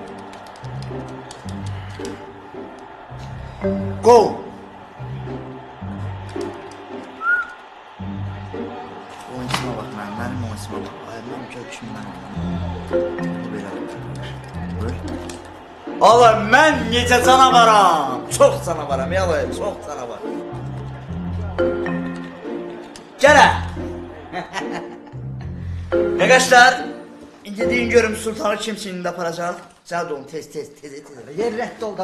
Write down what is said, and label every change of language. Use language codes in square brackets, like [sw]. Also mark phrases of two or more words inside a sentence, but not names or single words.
[tr] Gol! Oyuncusuna bak benim oyuncusuma bak. [az] Ayağımdan köküşümden oğlum ben necə canavarım. Çox canavarım ya oğlum, çox canavar. Gələ. Arkadaşlar, indi deyin görüm sultanı kim sininde aparacaq? Cəld olun, tez. Yer rədd ol da.